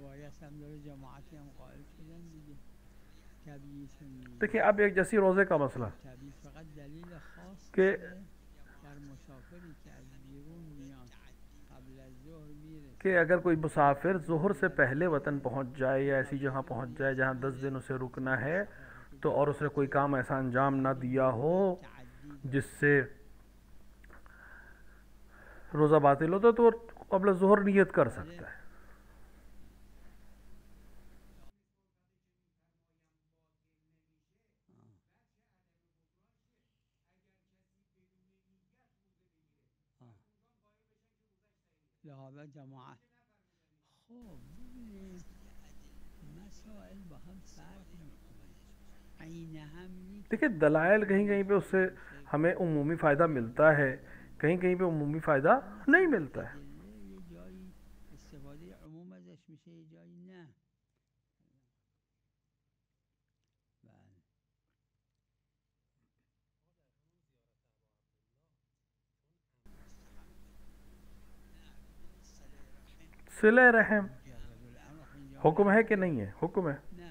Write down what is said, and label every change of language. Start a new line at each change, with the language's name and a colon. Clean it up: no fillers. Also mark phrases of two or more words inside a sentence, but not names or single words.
Urdu: دیکھیں اب ایک جیسی روزے کا مسئلہ کہ اگر کوئی مسافر ظہر سے پہلے وطن پہنچ جائے یا ایسی جگہ پہنچ جائے جہاں 10 دن اسے رکنا ہے تو اور اس نے کوئی کام ایسا انجام نہ دیا ہو جس سے روزہ باطل ہوتا تو قبل ظہر نیت کر سکتا ہے.
Persian: لہذا جماعت خوب ببینید مسائل با هم فرق میکنه عین هم
Urdu: دیکھیں دلائل کہیں کہیں پہ اس سے ہمیں عمومی فائدہ ملتا ہے, کہیں کہیں پہ عمومی فائدہ نہیں ملتا ہے.
Persian: یه جایی استفاده عموم ازش میشه یه جایی نه.
Urdu: صلہ رحم حکم ہے کہ نہیں ہے؟ حکم ہے.